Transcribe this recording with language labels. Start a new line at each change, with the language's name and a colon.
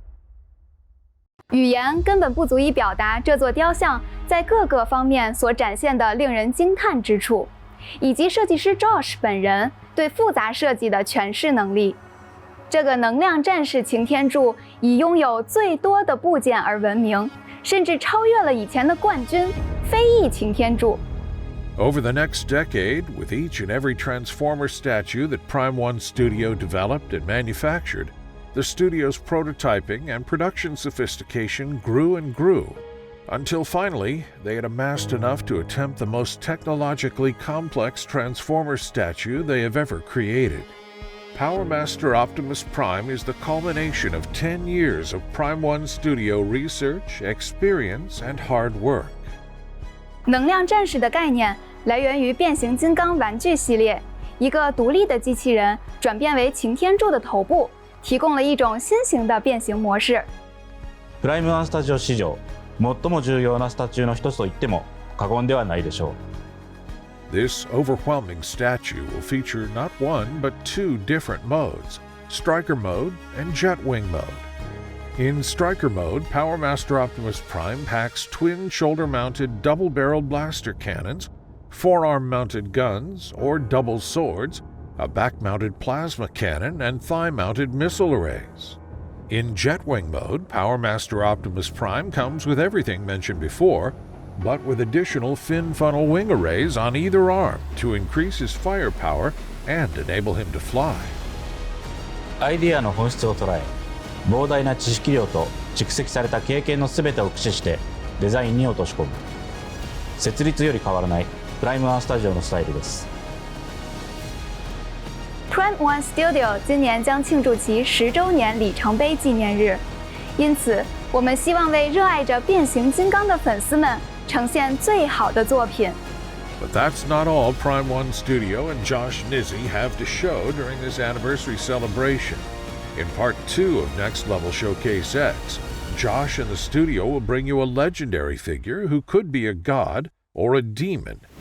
Chinese: "语言根本不足以表达这座雕像在各个方面所展现的令人惊叹之处，以及设计师 Josh 本人对复杂设计的诠释能力。这个能量战士擎天柱以拥有最多的部件而闻名，甚至超越了以前的冠军飞翼擎天柱。
English: Over the next decade, with each and every Transformer statue that Prime One Studio developed and manufactured, the studio's prototyping and production sophistication grew and grew, until finally they had amassed enough to attempt the most technologically complex Transformer statue they have ever created. Power Master Optimus Prime is the culmination of 10 years of Prime One Studio research, experience, and hard work.
Chinese: 能量战士的概念来源于变形金刚玩具系列，一个独立的机器人转变为擎天柱的頭部，提供了一种新型的变形模式。
Japanese: プライムワンスタジオ史上最も重要なスタチューの一つと言っても過言ではないでしょう。
English: This overwhelming statue will feature not one but two different modes, Striker Mode and Jetwing Mode. In Striker Mode, Power Master Optimus Prime packs twin shoulder-mounted double-barreled blaster cannons, forearm-mounted guns or double swords, a back-mounted plasma cannon, and thigh-mounted missile arrays. In Jetwing Mode, Power Master Optimus Prime comes with everything mentioned before, but with additional fin funnel wing arrays on either arm to increase his firepower and enable him to fly.
Japanese: アイデアの本質を捉え、膨大な知識量と蓄積された経験の全てを駆使してデザインに落とし込む。設立より変わらないプライムワンスタジオのスタイルです。
Chinese: Prime One Studio 今年将庆祝其10周年里程碑纪念日，因此我们希望为热爱着变形金刚的粉丝们呈现最好的作品。
English: But that's not all Prime One Studio and Josh Nizzi have to show during this anniversary celebration. In Part 2 of Next Level Showcase X, Josh and the studio will bring you a legendary figure who could be a god or a demon.